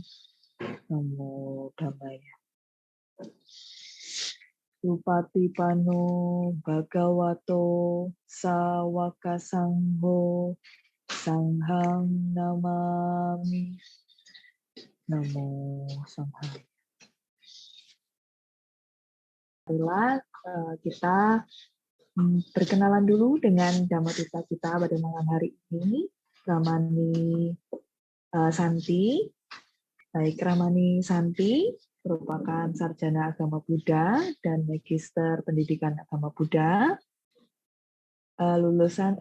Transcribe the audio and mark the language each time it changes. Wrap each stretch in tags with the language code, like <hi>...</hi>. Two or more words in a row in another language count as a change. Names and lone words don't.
<pi>Namo Dhammaya. Supatipano Bhagavato Sawaka Sangho Sanghang Namami. Namo Sanghaya.</pi> <id>Marilah kita perkenalan dulu dengan Dhammapada kita pada malam hari ini. Ramani Santi. Baik, Ramani Santi merupakan sarjana agama Buddha dan magister pendidikan agama Buddha, lulusan</id>